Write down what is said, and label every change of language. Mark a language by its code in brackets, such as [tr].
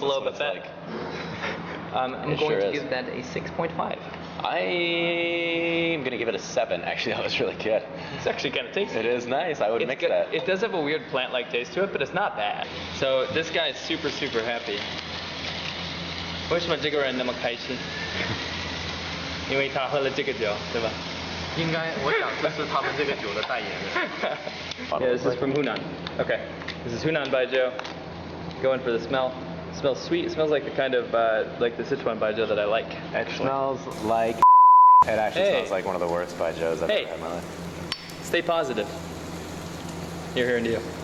[en] Ginkgo biloba fat. I'm going to give that a 6.5. I'm gonna give it a 7. Actually, that was really good. It's actually kind of tasty. It is nice. I would mix that. It does have a weird plant-like taste to it, but it's not bad. So this guy is super, super happy. [zh] 为什么这个人那么开心？因为他喝了这个酒，对吧？应该，我想这是他们这个酒的代言人。 [en] Yeah, this is from Hunan. Okay, this is Hunan baijiu. Going for the smell. It smells sweet. It smells like the kind of like the Sichuan baijiu that I like. It smells like. It actually smells like one of the worst baijius I've ever had in my life. Stay positive. You're here and you.